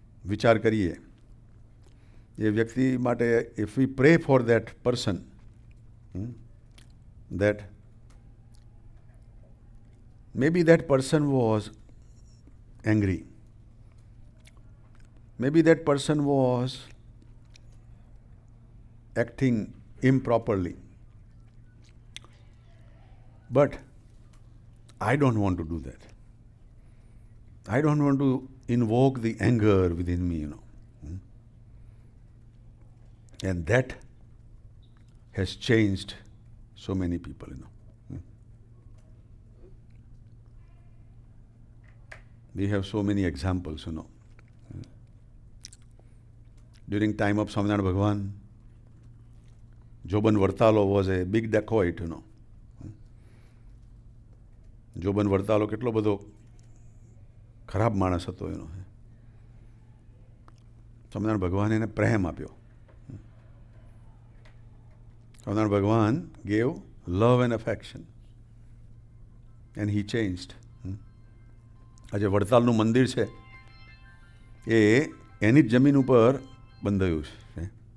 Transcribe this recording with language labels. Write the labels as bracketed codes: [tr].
[en] વિચાર કરીએ, એ વ્યક્તિ માટે if we pray for that person, that maybe that person was angry, maybe that person was acting improperly, but I don't want to do that. I don't want to invoke the anger within me, and that has changed so many people, We have so many examples, During time of Swaminarayan Bhagwan, Joban Vartalo was a big dacoit, Joban Vartalo કેટલો બધો ખરાબ માણસ હતો એનો. [gu] સ્વામિનારાયણ ભગવાને એને પ્રેમ આપ્યો. [en] Swaminarayan Bhagwan gave love and affection and he changed. [gu] આજે વડતાલનું મંદિર છે એ એની જ જમીન ઉપર બંધાયું છે.